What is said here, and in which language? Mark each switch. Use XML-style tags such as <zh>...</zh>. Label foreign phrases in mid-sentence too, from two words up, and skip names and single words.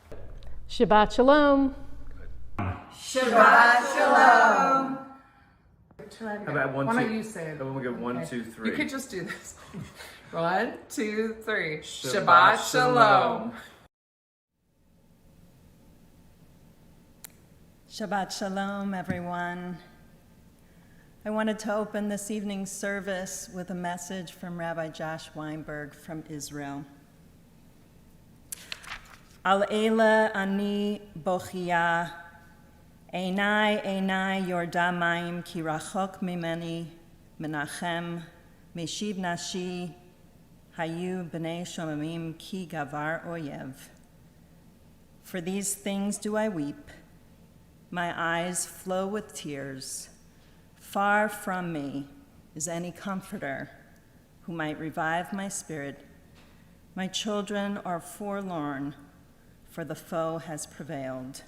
<he>שבת שלום. שבת שלום.</he> <en>How about one, Why don't two- you say it? Then we'll go one, Okay. two, three. You could just do this. 1, 2, 3.</en> <he>Shabbat שבת שלום. שבת שלום,</he> <en>everyone. I wanted to open this evening's service with a message from Rabbi Josh Weinberg from Israel.</en> <he>על אלה אני בוכיה, עיני עיני ירדה מים כי רחק ממני מנחם משיב נפשי היו בני שוממים כי גבר אויב.</he> <en>For these things do I weep, my eyes flow with tears. Far from me is any comforter who might revive my spirit. My children are forlorn, for the foe has prevailed.</en>